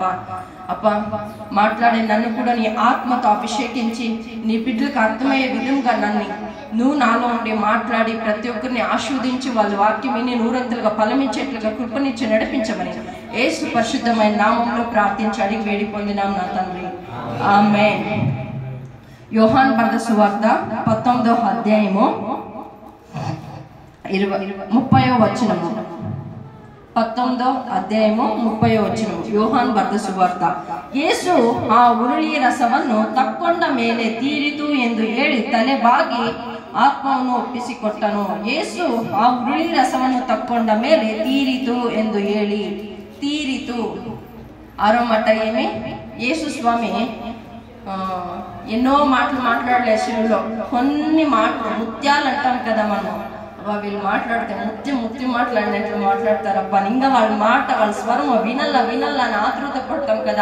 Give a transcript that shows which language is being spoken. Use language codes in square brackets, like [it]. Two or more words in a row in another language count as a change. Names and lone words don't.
[te] అప్ప మాట్లాడే నన్ను కూడా నీ ఆత్మతో అభిషేకించి నీ బిడ్డలకు అర్థమయ్యే విధంగా నువ్వు నాలో ఉండి మాట్లాడి ప్రతి ఒక్కరిని ఆస్వాదించి వాళ్ళ వాక్యం విని నూరంతలుగా ఫలమిచ్చేట్లుగా కృపనిచ్చి నడిపించమని యేసు పరిశుద్ధమైన నామంలో ప్రార్థించి అడిగి వేడి పొందినాం నా తండ్రి, ఆమేన్. యోహాను బర్ద సువార్త 19వ అధ్యాయము 30వ వచనము. 19వ అధ్యాయము 30వ వచనము. [kn] యోహాను ಬರೆದ ಸುವಾರ್ತ. ಯೇಸು ಆ ಉರುಳಿಯ ರಸವನ್ನು ತಕ್ಕೊಂಡ ಮೇಲೆ ತೀರಿತು ಎಂದು ಹೇಳಿ ತಲೆ ಬಾಗಿ ಆತ್ಮವನ್ನು ಒಪ್ಪಿಸಿಕೊಟ್ಟನು. ಯೇಸು ಆ ಉರುಳಿ ರಸವನ್ನು ತಕ್ಕೊಂಡ ಮೇಲೆ ತೀರಿತು ಎಂದು ಹೇಳಿ, [te] తీరితు ఆరో మాట ఏమి? యేసు స్వామి ఎన్నో మాటలు మాట్లాడలే శిలువలో. కొన్ని మాటలు ముత్యాలు అంటాం కదా మనం. వీళ్ళు మాట్లాడితే ముత్తి మాట్లాడినట్లు మాట్లాడతారబ్బా. ఇంకా వాళ్ళ మాట, వాళ్ళ స్వరం వినల్లా అని ఆతృత పడతాం కదా.